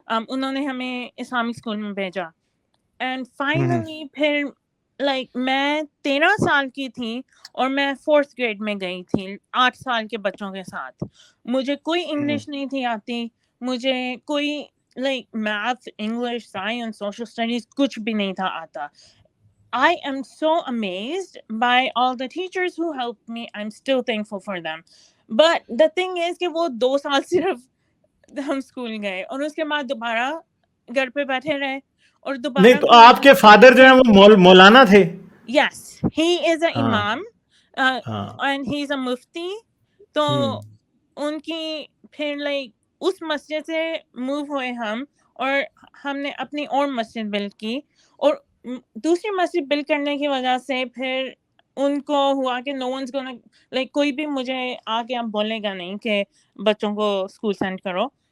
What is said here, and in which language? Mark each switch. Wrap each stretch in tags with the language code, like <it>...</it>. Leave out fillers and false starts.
<hi>उन्होंने हमें Islamic school में भेजा. एंड फाइनली फिर लाइक मैं 13 साल की थी और मैं 4th ग्रेड में गई थी 8 साल के बच्चों के साथ. मुझे कोई इंग्लिश नहीं थी आती, मुझे कोई like math, English, science, social studies कुछ भी नहीं था आता.</hi> <en>I am so amazed by all the teachers who helped me. I'm still thankful for them. But the thing is</en> <hi>कि वो 2 साल सिर्फ हम स्कूल गए और उसके बाद दोबारा घर पे बैठे रहे और नहीं दोबारा तो कोई आपके फादर जो है वो मौलाना थे?</hi> <en>Yes, he is an</en> <hi>हाँ.</hi> <en>imam</en> <hi>हाँ.</hi> <en>and he's a mufti.</en> <hi>तो उनकी फिर लाइक उस मस्जिद से मूव हुए हम और हमने अपनी और मस्जिद बिल्ड की और दूसरी मस्जिद बिल्ड करने की वजह से फिर उनको हुआ कि</hi> <en>no one's gonna</en> <hi>लाइक कोई भी मुझे आके अब बोलेगा नहीं कि बच्चों को स्कूल सेंड करो.</hi>